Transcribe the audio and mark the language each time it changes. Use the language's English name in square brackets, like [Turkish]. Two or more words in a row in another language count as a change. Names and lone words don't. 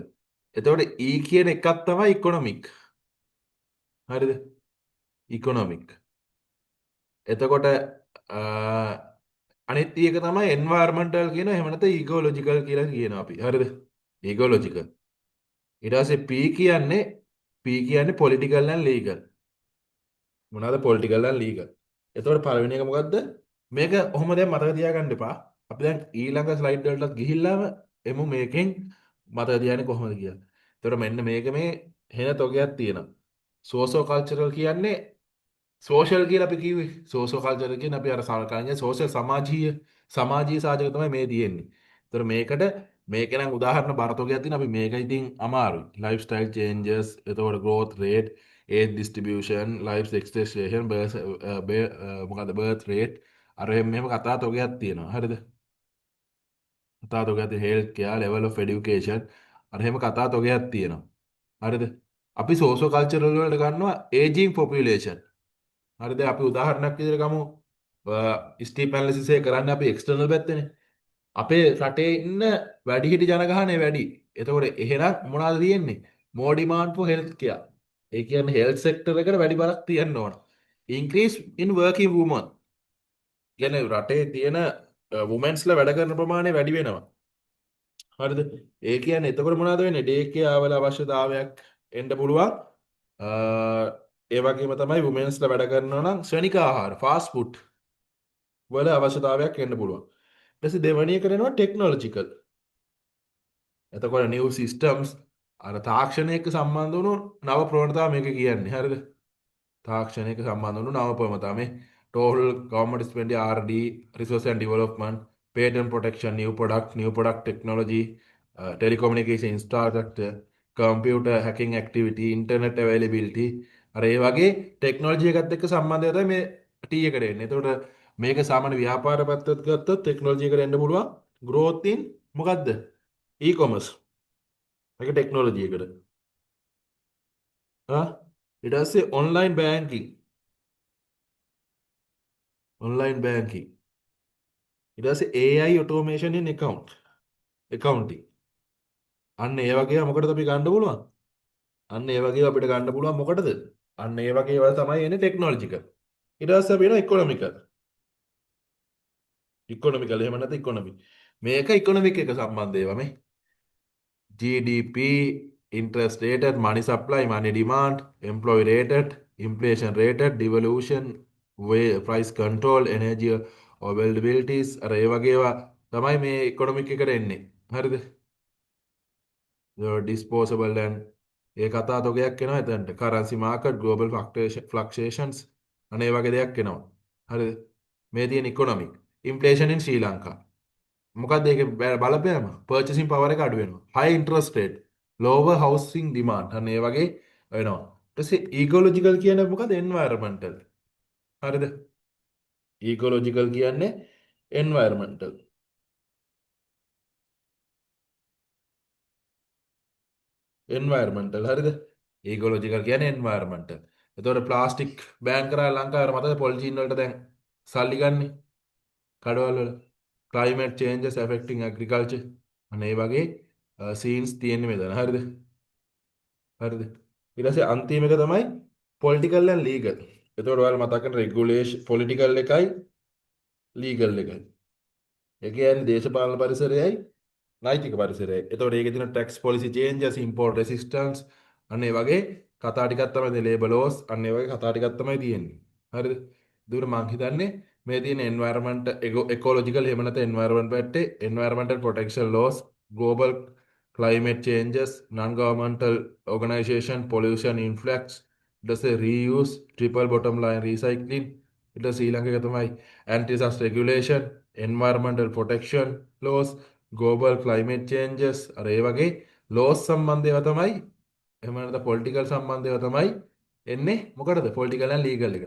[Sinhala] එතකොට E කියන එකක් තමයි economic. හරිද? economic. එතකොට අනිත් එක තමයි environmental කියන, එහෙම නැත්නම් ecological කියලා කියනවා අපි. හරිද? ecological. ඊට පස්සේ P කියන්නේ [English] political and legal. [Sinhala] මොනවාද [English] political and legal? [Sinhala] එතකොට පළවෙනි එක මොකද්ද? මේක ඔහොම දැන් මතක තියාගන්න එපා. අපි දැන් ඊළඟ ස්ලයිඩ් වලටත් ගිහිල්ලාම එමු මේකෙන් මතක තියාගන්නේ කොහොමද කියලා. එතකොට මෙන්න මේක මේ හෙන තොගයක් තියෙනවා. [English] socio cultural [Sinhala] කියන්නේ සෝෂල් කියලා අපි කිව්වේ. [English] socio cultural [Sinhala] කියන්නේ අපි අර සාකච්ඡා සෝෂල් සමාජීය සාධක තමයි මේ තියෙන්නේ. ඒතර මේක නම් උදාහරණ බරතොගයක් තියෙන, අපි මේක ඉතින් අමාරුයි. [English] life style changes, එතකොට growth rate, age distribution, life expectation, [Sinhala] මොකද [English] birth rate, [Sinhala] අර මෙහෙම කතා තොගයක් තියෙනවා. හරිද? කතා තොගයක් තියෙන [English] health care, level of education, [Sinhala] අර එහෙම කතා තොගයක් තියෙනවා. හරිද? අපි [English] socio cultural [Sinhala] වලට ගන්නවා [English] aging population. [Sinhala] හරිද? අපි උදාහරණයක් විදිහට ගමු. [English] STEEP analysis [Sinhala] එක කරන්නේ අපි එක්ස්ටර්නල් පැත්තේනේ. අපේ රටේ ඉන්න වැඩිහිටි ජනගහනය වැඩි. එතකොට එහෙනම් මොනවද තියෙන්නේ? [English] more demand for health care. [Sinhala] ඒ කියන්නේ [English] health sector [Sinhala] එකට වැඩි බරක් තියන්න ඕන. [English] increase in working women. [Sinhala] කියන්නේ රටේ තියෙන වුමන්ස්ලා වැඩ කරන ප්‍රමාණය වැඩි වෙනවා. හරිද? ඒ කියන්නේ එතකොට මොනවද වෙන්නේ? [English] day care [Sinhala] වල අවශ්‍යතාවයක් එන්න පුළුවන්. අ, ඒ වගේම තමයි වුමන්ස්ලා වැඩ කරනවා නම් ශ්‍රණික ආහාර, [English] fast food [Sinhala] වල අවශ්‍යතාවයක් එන්න පුළුවන්. ඊට පස්සේ දෙවෙනි එක වෙනවා ටෙක්නොලොජිකල්. එතකොට [English] new systems [Sinhala] අර තාක්ෂණයක සම්බන්ධ වුණු නව ප්‍රවණතා මේක කියන්නේ. හරිද? තාක්ෂණයක සම්බන්ධ වුණු නව ප්‍රවණතා මේ [English] total government spending R&D, research and development, patent protection, new product technology, telecommunication infrastructure, computer hacking activity, internet availability [Sinhala] අර ඒ වගේ ටෙක්නොලොජි එකත් එක්ක සම්බන්ධය තමයි මේ T එකට එන්නේ. එතකොට මේක සාමාන්‍ය ව්‍යාපාර පැත්තට ගත්තොත් ටෙක්නොලොජි එකට එන්න පුළුවන්. [English] growth in [Sinhala] මොකද්ද? e-commerce. එක ටෙක්නොලොජි එකට. ඊට පස්සේ [English] online banking. online banking. [Sinhala] ඊට පස්සේ [English] AI automation in accounting. [Sinhala] අන්න ඒ වගේ මොකටද අපි ගන්න පුළුවන්? අන්න ඒ වගේ අපිට ගන්න පුළුවන් මොකටද? අන්න ඒ වගේ ඒවා තමයි එන්නේ ටෙක්නොලොජිකල්. ඊට පස්සේ අපි එනවා ඉකොනොමිකල්. ඉකොනොමිකල් එහෙම නැත්නම් ඉකොනොමි. මේක ඉකොනොමික් එක සම්බන්ධ ඒවා මේ. [English] GDP, interest rated, money supply, money demand, employee rated, inflation rated, devaluation, price control, energy availabilities [Sinhala] අර ඒ වගේ ඒවා තමයි මේ ඉකොනොමික් එකට එන්නේ. හරිද? [English] disposable and [Sinhala] ඒ කතා තොගයක් එනවා එතනට. [English] currency market, global fluctuations [Sinhala] අනේ වගේ දෙයක් එනවා. හරිද? මේ තියෙන ඉකොනොමික්. [English] inflation in [Sinhala] ශ්‍රී ලංකා. මොකක්ද ඒක බලපෑම? [English] purchasing power [Sinhala] එක අඩු වෙනවා. [English] high interest rate, lower housing demand [Sinhala] අනේ වගේ වෙනවා. ඊට පස්සේ ecological කියන්නේ මොකද? environmental. හරිද? ecological කියන්නේ environmental. එන්වර්මන්ටල් හරිද ඒගොලොජිකල් කියන්නේ එන්වර්මන්ටල් එතකොට [English] plastic ban [Sinhala] කරා ලංකාවේ මතකද පොලිතීන් වලට දැන් සල්ලි ගන්නේ කඩවල වල [English] climate changes affecting agriculture [Sinhala] අනේ වගේ සීන්ස් තියෙන්නේ මෙතන හරිද හරිද ඊට පස්සේ අන්තිම එක තමයි [English] political and legal [Sinhala] එතකොට ඔයාලා මතක කරන regulation political එකයි legal එකයි ඒ කියන්නේ දේශපාලන පරිසරයයි නෛතික පරිසරය. එතකොට ඒකේ තියෙන [English] tax policy changes, import resistance [Sinhala] අන්න ඒ වගේ කතා ටිකක් තමයි තියෙන්නේ. [English] labor laws [Sinhala] අන්න ඒ වගේ කතා ටිකක් තමයි තියෙන්නේ. හරිද? ඒකට මම හිතන්නේ මේ තියෙන [English] environment ecological [Sinhala] එහෙම නැත්නම් [English] environment පැත්තේ environmental protection laws, global climate changes, non-governmental organization, pollution influx, [Sinhala] ඊට පස්සේ [English] reuse, triple bottom line recycling, [Sinhala] ඊට පස්සේ ඊළඟ එක තමයි [English] antitrust regulation, environmental protection laws, global climate changes [Sinhala] අර ඒ වගේ ලෝස් සම්බන්ධ ඒවා තමයි එහෙම නැත්නම් පොලිටිකල් සම්බන්ධ ඒවා තමයි එන්නේ මොකටද [English] political and legal [Sinhala] එකට.